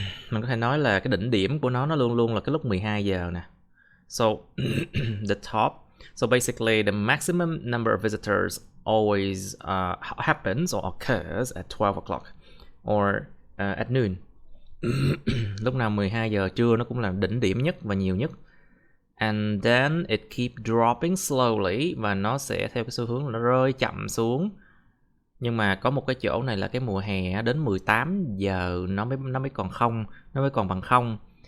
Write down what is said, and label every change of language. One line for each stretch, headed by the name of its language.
Vietnamese: Mình có thể nói là cái đỉnh điểm của nó luôn luôn là cái lúc 12 giờ nè.
English: So the top, so basically the maximum number of visitors always happens or occurs at 12 o'clock or at noon.
Vietnamese: Lúc nào 12 giờ trưa nó cũng là đỉnh điểm nhất và nhiều nhất.
English: And then it keep dropping slowly,
Vietnamese: và nó sẽ theo cái xu hướng là nó rơi chậm xuống. Nhưng mà có một cái chỗ này là cái mùa hè đến 18 giờ nó mới còn không, nó mới còn bằng không.